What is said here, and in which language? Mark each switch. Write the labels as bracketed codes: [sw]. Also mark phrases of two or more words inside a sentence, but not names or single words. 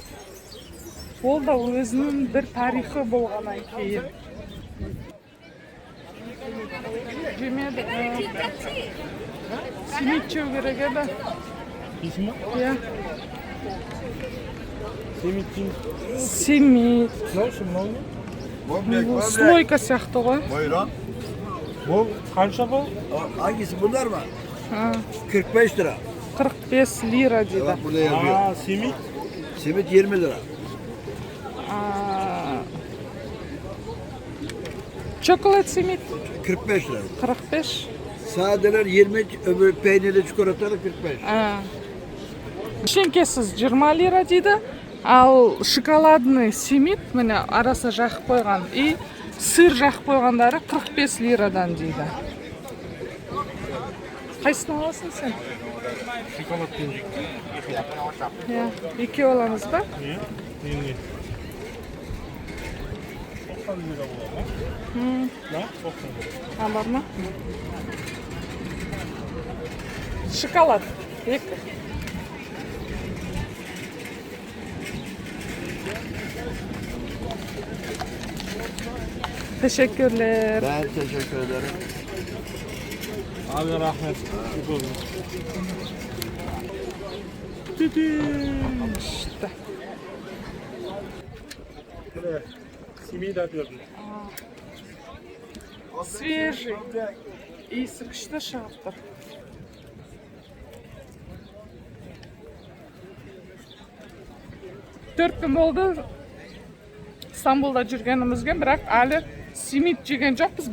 [kk] Ол да өзінің бір тарихы болғаннан кейін. Жемеді. Simit жеу керек еді. Иә. Simit. Simit. Мынау ше, мынау не? Bu sloyka сияқты ғой. [tr] Buyurun. [uz] Bu qancha bu? [tr] Hangisi bunlar mı? Ha, 45 lira. 45 lira dedi. Bak burada yazıyor. Aa, simit. Simit 20 lira. Aa, Çokolat simit 45 lira. 45. Sadeler 20, öbür peynirli çikolatalı 45. [kk] Шенкесіз 20 лира дейді, ал шоколадный симит, міне арасы жақып қойған, и сыр жақып қойғандары 45 лирадан дейді. Қайсыны аласың сен? [tr] Şokolat peynir. [kk] Иә, екеу аламыз ба? [tr] Niye? Niye? 90 lira bu ama. Ne? 90 lira. [kk] А, бар ма? Шоколад. Екі. [tr] Teşekkürler. Ben teşekkür ederim. Abi rahmet. İşte. Şöyle simit atıyordum. [kk] Свежий. Иісі күшті шығып тұр. Төрт күн болды Стамбулда жүргенімізге, бірақ әлі симит жеген жоқпыз.